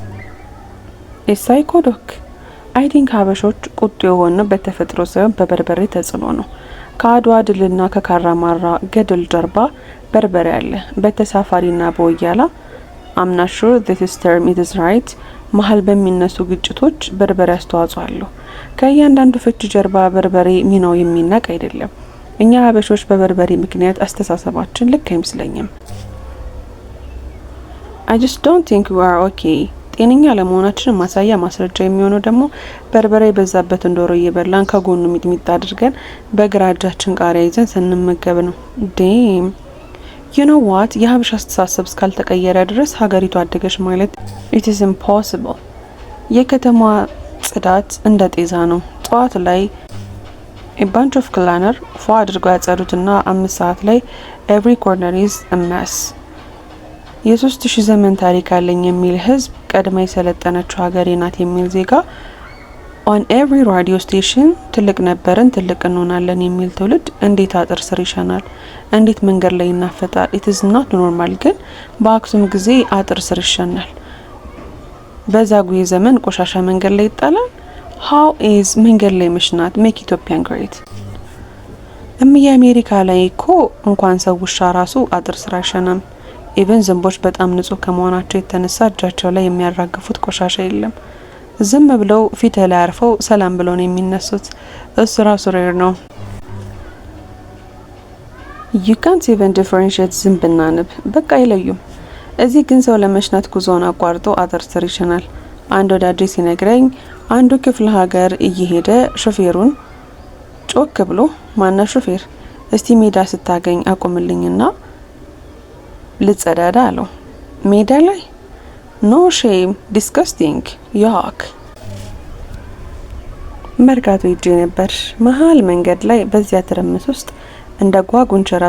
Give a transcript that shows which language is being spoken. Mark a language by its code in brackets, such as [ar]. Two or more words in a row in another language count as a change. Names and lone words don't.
[am] ሳይኮዶክ [en] I think [am] ሀበሾች ቁጡ የሆነው በተፈጥሮ ሳይሆን በበርበሬ ተጽዕኖ ነው። ከአድዋ ድልና ከካራማራ ገድል ጀርባ በርበሬ አለ። በተሳፋሪና በወያላ [en] I'm not sure this term is right [am] መሀል በሚነሱ ግጭቶች በርበሬ አስተዋጽኦ አለው። ከእያንዳንዱ ፍቺ ጀርባ በርበሬ ሚናው የሚናቅ አይደለም። እኛ ሀበሾች በበርበሬ ምክንያት አስተሳሰባችን ልክ አይመስለኝም። [en] I just don't think we are okay። [am] ጤነኛ ለመሆናችን ማሳያ ማስረጃ የሚሆነው ደግሞ በርበሬ በዛበትን ዶሮ እየበላን ከጎኑ ሚጥሚጣ አድርገን በግራ እጃችን ቃሪያ ይዘን ስንመገብ ነው። ዴም [en] you know what [am] የሀበሻ አስተሳሰብ እስካልተቀየረ ድረስ ሀገሪቱ አደገች ማለት it [en] is impossible። [am] የከተማ ጽዳት እንደ ጤዛ ነው። ጠዋት ላይ [en] a bunch of cleaner [am] ፏ አድርገው ያጸዱትና 5 ሰዓት ላይ [en] every corner is a mess። [am] የ3000 ዘመን ታሪክ አለኝ የሚል ህዝብ ቀድማ የሰለጠነችው ሀገሬ ናት የሚል ዜጋ [en] on every radio station [am] ትልቅ ነበርን ትልቅ እንሆናለን የሚል ትውልድ እንዴት አጥር ስር ይሸናል? እንዴት መንገድ ላይ ይናፈጣል? [en] it is not normal። [am] ግን በአክሱም ጊዜ አጥር ስር ይሸናል። በዛጉዌ ዘመን ቆሻሻ መንገድ ላይ ይጣላል። [en] how is [am] መንገድ ላይ መሽናት [en] make Ethiopian great? [am] የአሜሪካ ላይ እኮ እንኳን ሰው ውሻ ራሱ አጥር ስር አይሸናም። ኢቨን ዝንቦች በጣም ንጹህ ከመሆናቸው የተነሳ እጃቸው ላይ የሚያራግፉት ቆሻሻ የለም። ዝም ብለው ፊት ላይ አርፈው ሰላም ብለው ነው የሚነሱት። እሱ ራሱ ሬር ነው። [en] you can't even differentiate [am] ዝንብና ንብ በቃ አይለዩም። እዚህ ግን ሰው ለመሽናት ጉዞውን አቋርጦ አጥር ስር ይሸናል። አንድ ወዳጄ ሲነግረኝ አንዱ ክፍለ ሀገር እየሄደ ሾፌሩን ጮክ ብሎ ማና ሾፌር እስቲ ሜዳ ስታገኝ አቁምልኝና ልጸዳዳ አለው። ሜዳ ላይ [en] no shame disgusting yuck። [am] መርካቶ ሄጄ ነበር። መሀል መንገድ ላይ በዚያ ትርምስ ውስጥ እንደ ጓጉንቸራ